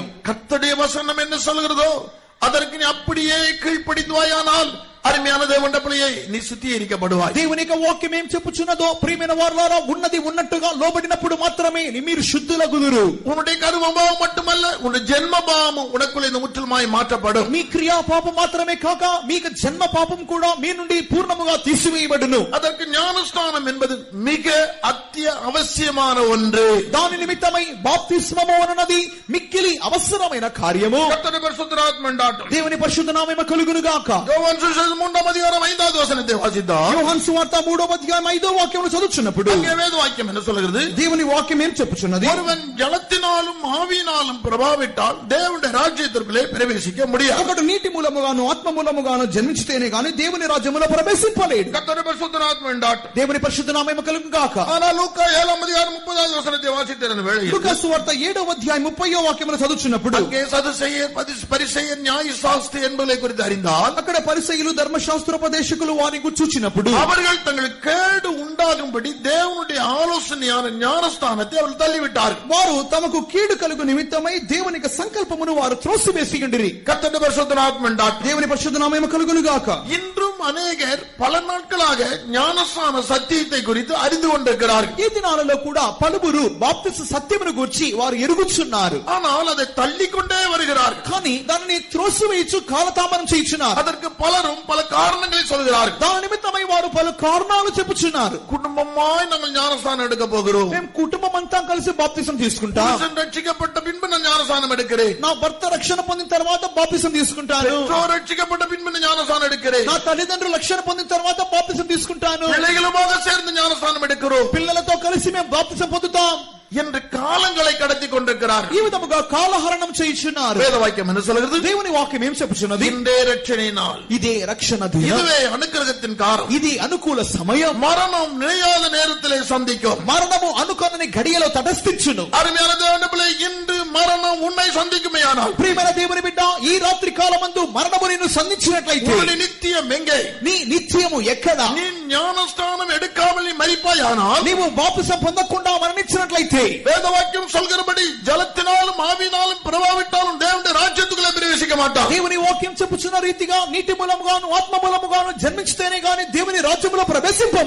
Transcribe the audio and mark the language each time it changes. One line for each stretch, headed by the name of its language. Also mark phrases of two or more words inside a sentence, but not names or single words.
Tamil: கர்த்தருடைய வசனம் என்ன சொல்கிறதோ அதற்கு நீ அப்படியே கீழ்ப்படிந்தாயானால் அருமையான தேவனுடைய பிள்ளையே நீ சுத்திகரிக்கப்படுவாய்.
Telugu: దేవుని యొక్క వాక్యం ఏం చెప్పుచున్నదో ప్రియమైన వారలారా, ఉన్నది ఉన్నట్టుగా లోబడినప్పుడు మాత్రమే మీరు శుద్ధులగుదురు.
Tamil: உன்னுடைய கர்மபாவம் மட்டுமல்ல, உன்னுடைய ஜென்மபாவமும் உனக்குள்ள இந்த முற்றிலுமாய் மாற்றப்படும்.
Telugu: మీ క్రియా పాపం మాత్రమే కాక మీకు జన్మ పాపం కూడా మీ నుండి పూర్ణముగా తీసివేయబడును.
Tamil: அதற்கு ஞானஸ்நானம் என்பது மிக அவசியமான ஒன்று.
Telugu: దాని నిమిత్తమై బాప్తిస్మము అన్నది మిక్కిలి అవసరమైన కార్యము.
Tamil: கர்த்தருடைய பரிசுத்த நாமம் உண்டாகட்டும்.
Telugu: దేవుని పరిశుద్ధ నామము కలుగును గాక.
Tamil: யோவான் சுவிசேஷம் 3 அதிகாரம் 5வது வசனத்தை வாசித்தால்,
Telugu: యోహాను సువార్త 3వ అధ్యాయం 5వ వాక్యమును చదువుచున్నప్పుడు
Tamil: அங்கே வேத வாக்கியம் என்ன சொல்கிறது?
Telugu: దేవుని వాక్యం ఏం చెప్పుచున్నది?
Tamil: ஒருவன் ஜலத்தினாலும் ஆவியினாலும் பிரபாவிட்டால் தேவனுடைய ராஜ்யத்திற்குள்ளே பிரவேசிக்க முடியாது.
Telugu: ఒకడు నీటి మూలముగాను ఆత్మ మూలముగాను జన్మించితేనే గాని దేవుని రాజ్యములో ప్రవేశింపలేడు.
Tamil: கர்த்தருடைய பரிசுத்த நாமம் உண்டாகட்டும்.
Telugu: దేవుని పరిశుద్ధ నామము కలుగును గాక.
Tamil: ஆனால் லூக்கா 7வது அதிகாரம் 30வது வசனத்தை வாசித்திருந்த வேளையில்
Telugu: లూకా సువార్త 7వ అధ్యాయం 30వ వాక్యమును చదువుచున్నప్పుడు
Tamil: அங்கே சதுசேயர் பரிசேயர் நியாயசாஸ்திரி என்பதை குறித்து அறிந்தால்,
Telugu: అక్కడ పరిసయ్యులు ధర్మశాస్త్రోపదేశకులు వారిని చూచినప్పుడు
Tamil: அவர்கள் தங்களுக்கு கேடு உண்டாகும்படி தேவனுடைய ஆலோசனையான ஞானஸ்தானத்தை அவர்கள் தள்ளிவிட்டார்கள்.
Telugu: వారు తమకు కీడు కలుగు నిమిత్తమై దేవుని యొక్క సంకల్పమును వారు త్రోసివేసియుండిరి.
Tamil: கர்த்தருடைய பரிசுத்த நாமம் உண்டாகட்டும்.
Telugu: దేవుని పరిశుద్ధ నామము కలుగును గాక.
Tamil: இன்றும் அநேகர் பல நாட்களாக ஞானஸ்நான சத்தியத்தை குறித்து அறிந்து கொண்டிருக்கிறார்கள்.
Telugu: ఈ దినాలలో కూడా పలువురు బాప్తిస్మ సత్యమును గూర్చి వారు ఎరుగుచున్నారు.
Tamil: ஆனால் அதை தள்ளிக்கொண்டே வருகிறார்கள்.
Telugu: కానీ దానిని త్రోసివేయచ్చు కాలతామనం చేయుచున్నారు.
Tamil: அதற்கு பலரும் பல காரணங்களை சொல்கிறார்கள்.
Telugu: దాని నిమిత్తమై వారు పలు కారణాలు చెప్పుచున్నారు.
Tamil: குடும்பமாய் நாங்கள் ஞானஸ்நானம் எடுக்க போகிறோம்.
Telugu: మేము కుటుంబం అంతా కలిసి బాప్తిస్మ తీసుకుంటాం.
Tamil: புருஷன் ரட்சிக்கப்பட்ட பின்பு நான் ஞானஸ்நானம் எடுக்கிறேன்.
Telugu: నా భర్త రక్షణ పొందిన తర్వాత బాప్తిస్మ తీసుకుంటాను.
Tamil: பெற்றோர் ரட்சிக்கப்பட்ட பின்பு நான் ஞானஸ்நானம் எடுக்கிறேன்.
Telugu: నా తల్లిదండ్రులు రక్షణ పొందిన తర్వాత బాప్తిస్మ తీసుకుంటాను.
Tamil: பிள்ளைகளுமாக சேர்ந்து ஞானஸ்நானம் எடுக்கிறோம்.
Telugu: పిల్లలతో కలిసి మేము బాప్తిస్మ పొందుతాం
Tamil: என்று காலங்களை கடத்தி கொண்டிருக்கிறார்கள்.
Telugu: ఈ విధముగా కాలహరణం చేయుచున్నారు.
Tamil: வேத வாக்கியம் என்ன சொல்கிறது?
Telugu: దేవుని వాక్యం ఏం చెప్పుచున్నది?
Tamil: இன்றே ரட்சணை நாள்,
Telugu: ఇదే రక్షణ దినం,
Tamil: இதுவே அனுக்கிரகத்தின் காலம்,
Telugu: ఇది అనుకూల సమయం.
Tamil: மரணம் நினையாத நேரத்திலே சந்திக்கும்.
Telugu: మరణము అనుకోని గడియలో తటస్థించును.
Tamil: அருமையான தேவனுடைய பிள்ளை, இன்று மரணம் உன்னை சந்திக்குமேயானால்,
Telugu: ప్రియమైన దేవుని బిడ్డ, ఈ రాత్రి కాలమందు మరణము నిన్ను సంధించినట్లయితే
Tamil: உன்னுடைய நித்தியம் எங்கே?
Telugu: నీ నిత్యము ఎక్కడ?
Tamil: நீ ஞானஸ்தானம் எடுக்காமல் நீ மரிப்பாயானால்,
Telugu: నీవు బాప్తిసం పొందకుండా మరణించినట్లయితే
Tamil: வேதவாக்கியம் சொல்கிறபடி ஜலத்தினாலும் ஆவியினாலும் பிறவாவிட்டாலும் தேவனுடைய ராஜ்யத்துக்குள்ளே பிரவேசிக்க மாட்டான்.
Telugu: దేవుని వాక్యం చెప్పుచున్న రీతిగా నీటి మూలముగాను ఆత్మ మూలముగాను జన్మించితేనే గాని దేవుని రాజ్యములో ప్రవేశింపము.